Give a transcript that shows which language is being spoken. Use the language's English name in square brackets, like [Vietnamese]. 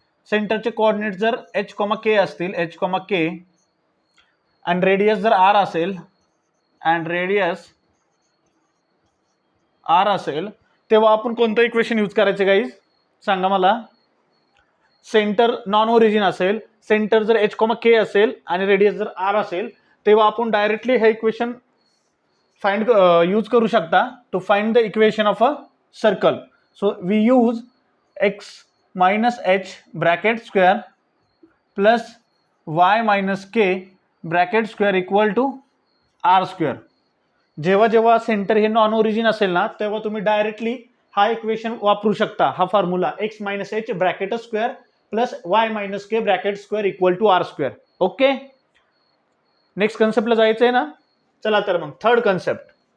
[Marathi] सेंटरचे कोऑर्डिनेट जर h, k असतील, h, k आणि रेडियस जर r असेल आणि रेडियस r असेल तेव्हा आपण कोणतं इक्वेशन यूज करायचे गाईज सांगा मला. सेंटर नॉन ओरिजिन असेल, सेंटर जर h, k असेल आणि रेडियस जर r असेल तेव्हा आपण डायरेक्टली हे इक्वेशन यूज करू शकता [English] To find the equation of a circle. So we use x minus h bracket square plus y minus k bracket square equal to r square. [Marathi] जेव्हा जेव्हा सेंटर हे नॉन ओरिजिन असेल ना तेव्हा तुम्ही डायरेक्टली हा इक्वेशन वापरू शकता. हा [English] Formula x minus h bracket square plus y minus k bracket square equal to r square. [Marathi] Okay, next कन्सेप्टला जायचं आहे ना. चला तर मग थर्ड कन्सेप्ट.